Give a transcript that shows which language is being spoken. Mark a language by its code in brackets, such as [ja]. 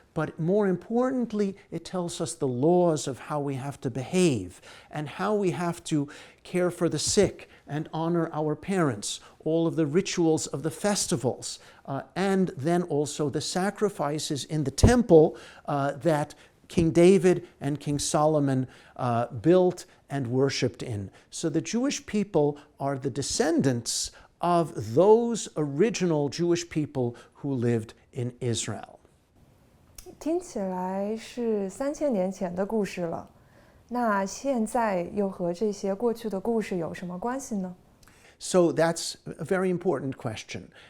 [en] But more importantly, it tells us the laws of how we have to behave and how we have to care for the sick and honor our parents, all of the rituals of the festivals, and then also the sacrifices in the temple that King David and King Solomon built and worshipped in. So the Jewish people are the descendants of those original Jewish people who lived in Israel. [zh] 听起来是3000年前的故事了，那现在又和这些过去的故事有什么关系呢？ [en] So that's a very important question.